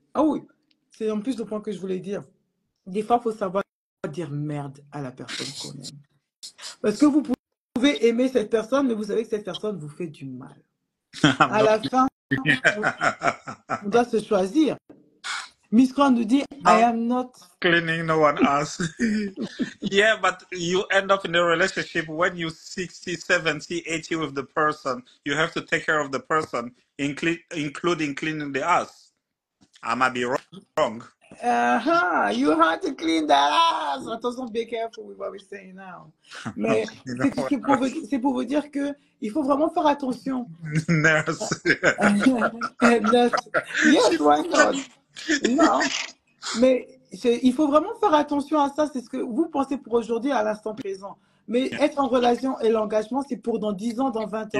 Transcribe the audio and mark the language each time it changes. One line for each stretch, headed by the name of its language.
French: Ah oui, c'est en plus le point que je voulais dire. Des fois, il faut savoir dire merde à la personne qu'on aime. Parce que vous pouvez aimer cette personne, mais vous savez que cette personne vous fait du mal. À la fin, on doit se choisir.
English: Miss Crown
French: nous dit,
English: I am not cleaning no one else. Yeah, but you end up in a relationship when you 60, 70, 80 with the person. You have to take care of the person, including cleaning the ass. I might be wrong. You have to clean that ass. Attention, be careful with what we're saying now.
French: Mais
English: You know what?
French: c'est pour vous dire que il faut vraiment faire attention.
English: Nurse. Yes, why not?
French: Non, mais il faut vraiment faire attention à ça. C'est ce que vous pensez pour aujourd'hui à l'instant présent. Mais être en relation et l'engagement, c'est pour dans 10 ans, dans 20 ans.